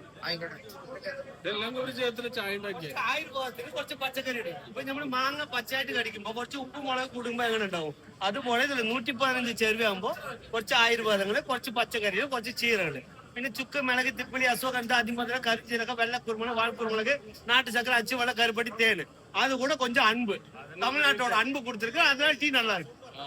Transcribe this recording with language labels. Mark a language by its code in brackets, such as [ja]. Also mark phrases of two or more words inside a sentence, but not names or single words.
[ml] ഇതെല്ലാം കൂടി ചേർത്തിട്ട് ചായ ഉണ്ടാക്കിയ ആയുർവേദത്തിന് കുറച്ച് പച്ചക്കറി ഇടും. ഇപ്പൊ നമ്മള് മാങ്ങ പച്ചയായിട്ട് കടിക്കുമ്പോ കുറച്ച് ഉപ്പ് മുളക് കൂടുമ്പോ എങ്ങനെ ഉണ്ടാവും? അതുപോലെ 115 ചേരുവയാകുമ്പോ കുറച്ച് ആയുർവേദങ്ങള്, കുറച്ച് പച്ചക്കറികൾ, കുറച്ച് ചീരകള്, പിന്നെ ചുക്ക്, മിളക്, തിപ്പിളി, അസുഖം, അതിമധുര, കറിച്ചീരക, വെള്ളക്കുരുമുളക്, വാഴക്കുരുമുളക്, നാട്ടു [ta] சக்கரை, அச்சு வெள்ளை, கருப்பட்டி, தேன், அது கூட கொஞ்சம் அன்பு. தமிழ்நாட்டோட அன்பு கொடுத்துருக்கு, அதனால டீ நல்லா இருக்கு.